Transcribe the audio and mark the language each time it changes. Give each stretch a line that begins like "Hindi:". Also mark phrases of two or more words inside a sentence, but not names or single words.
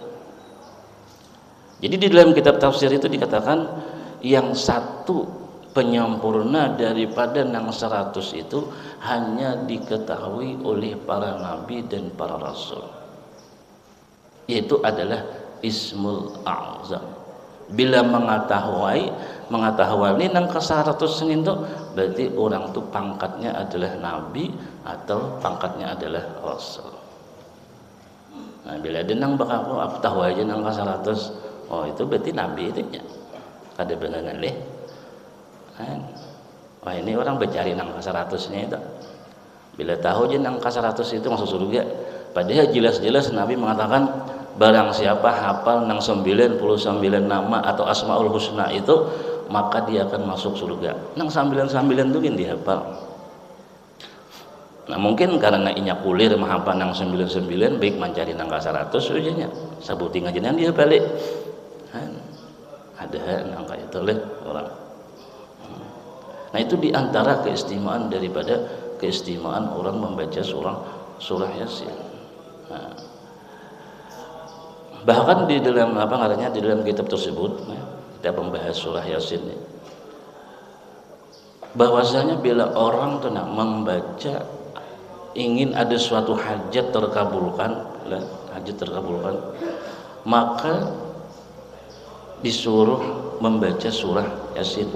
Indonesian: Jadi di dalam kitab tafsir itu dikatakan yang satu penyempurna daripada nang 100 itu hanya diketahui oleh para nabi dan para rasul, yaitu adalah
Arabic: Ismul A'zam.
Indonesian: Bila mengetahui ini nang ke 100 itu berarti orang itu pangkatnya adalah nabi atau pangkatnya adalah rasul.
Banjar: Nah, bila ada nang bakal tahu aja nang ke 100, oh itu berarti nabi itu ya. Kada benar leh. Wah, ini orang bercari nang ke 100-nya itu.
Indonesian: Bila tahu aja nang ke 100 itu masuk surga. Padahal jelas-jelas Nabi mengatakan barang siapa hafal nang 99 nama atau
Arabic: Asmaul Husna
Indonesian: itu, maka dia akan masuk surga.
Banjar: Nang 99 itu kan dihafal. Nah, mungkin karena inya kulir menghafal nang 99 baik mencari nang ke 100 ujanya. Sabuting aja nang dia balik. Ada nang kayak itu leh orang.
Indonesian: Nah, itu diantara keistimewaan orang membaca surah Yasin. Nah, bahkan di dalam di dalam kitab tersebut, kita membahas surah Yasin ini, bahwasanya bila orang tenang membaca ingin ada suatu hajat terkabulkan, maka disuruh membaca surah Yasin.